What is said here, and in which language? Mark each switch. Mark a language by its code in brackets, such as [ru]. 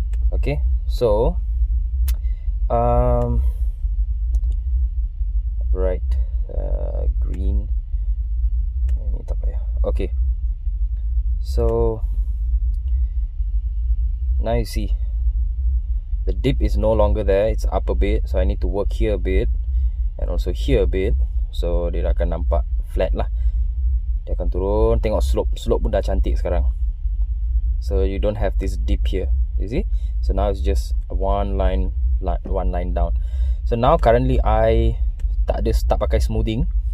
[en] Okay, so right, green, [ms] ini tak payah. [en] Okay, so now you see the dip is no longer there, it's up a bit. So I need to work here a bit and also here a bit. [ms] So dia akan nampak flat lah. Dia akan turun. Tengok slope pun dah cantik sekarang. [en] So you don't have this dip here, you see. So now it's just one line down. So now currently I [ms] tak pakai [en] smoothing.